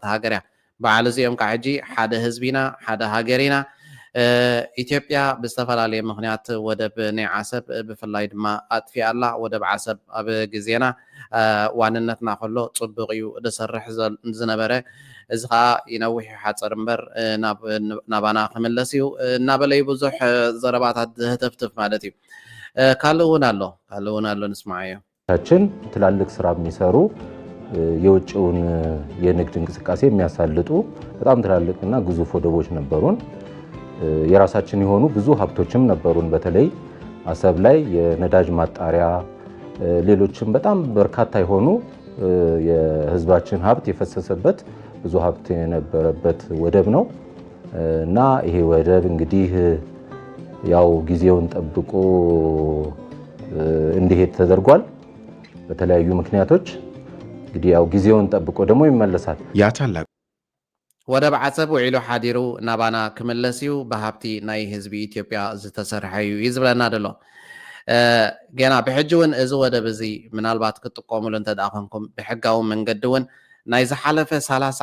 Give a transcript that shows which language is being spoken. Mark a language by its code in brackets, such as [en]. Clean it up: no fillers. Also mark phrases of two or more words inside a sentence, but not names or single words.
[ti] ሃገር እያ በዓል እዚኦም ከዓ ሕጂ ሓደ ህዝቢና ሓደ ሃገሪና ኢትዮጵያ ብዝተፈላለየ ምክንያት ወደብ ናይ ዓሰብ ብፍላይ ድማ ኣጥፊኣ ኣላ ወደብ ዓሰብ ኣብ ግዜና ዋንነትና ከሎ ፅቡቅ እዩ ዝሰርሕ ዝነበረ እዚ ከዓ ይነውሕ ሓፀር እምበር ናባና ክምለስ እዩ እናበለይ ብዙሕ ዘረባታት ዝህተፍትፍ ማለት እዩ ካልእ እውን ኣሎ ንስማዕ [am] ቻችን ትላልቅ ስራ የሚሰሩ የውጭውን የንግድ እንቅስቃሴ የሚያሳልጡ በጣም ትላልቅና ግዙፍ ወደቦች ነበሩን የራሳችን የሆኑ ብዙ ሀብቶችም ነበሩን በተለይ አሰብ ላይ የነዳጅ ማጣሪያ ሌሎችም በጣም በርካታ የሆኑ የህዝባችን ሀብት የፈሰሰበት ብዙ ሀብት የነበረበት ወደብ ነው እና ይሄ ወደብ እንግዲህ ያው ጊዜውን ጠብቆ እንዲሄድ ተደርጓል በተለያዩ ምክንያቶች እንግዲህ ያው ጊዜውን ጠብቆ ደግሞ ይመለሳል ያታላቅ [ti] ወደብ ዓሰብ ውዒሉ ሓዲሩ ናባና ክምለስ እዩ ብሃብቲ ናይ ህዝቢ ኢትዮጵያ ዝተሰርሐ እዩ ይዝብለና ደሎ ገና ብሕጂ እውን እዚ ወደብ እዚ ምናልባት ክጥቀሙሉ እንተደኣ ኮንኩም ብሕጋዊ መንገዲ እውን ናይ ዝሓለፈ 30